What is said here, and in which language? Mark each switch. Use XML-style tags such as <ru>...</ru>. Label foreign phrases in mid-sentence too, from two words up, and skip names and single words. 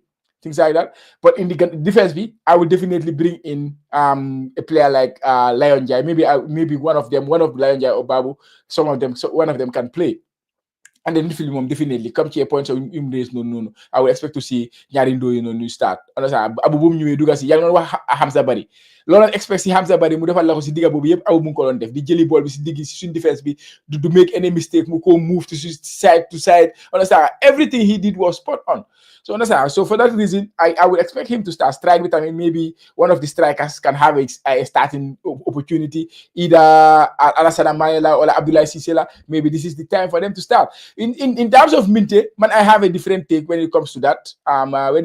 <en>Things like that, but in the defense, I would definitely bring in a player like Lion Jai. Maybe one of Lion Jai or Babu. One of them can play. And then midfield definitely come to a point so no. I would expect to see Nyarindo new start.</en> <wo>Abu Bum ñu duga ci yang non wax Hamza Bari. Loolu expect si Hamza Bari mu defal la ko ci diga bobu yépp aw mu ko don def di jëli ball bi ci digg ci suñ defense bi</wo> <en>do make any mistake</en> <wo>mu ko</wo> <en>move to side to side. Everything he did was spot on. So for that reason, I would expect him to start strike with. I mean, maybe one of the strikers can have a starting opportunity, either Alassane Mayela or Abdoulaye Cissé. Maybe this is the time for them to start. In terms of Minte, man, I have a different take when it comes to that.</en>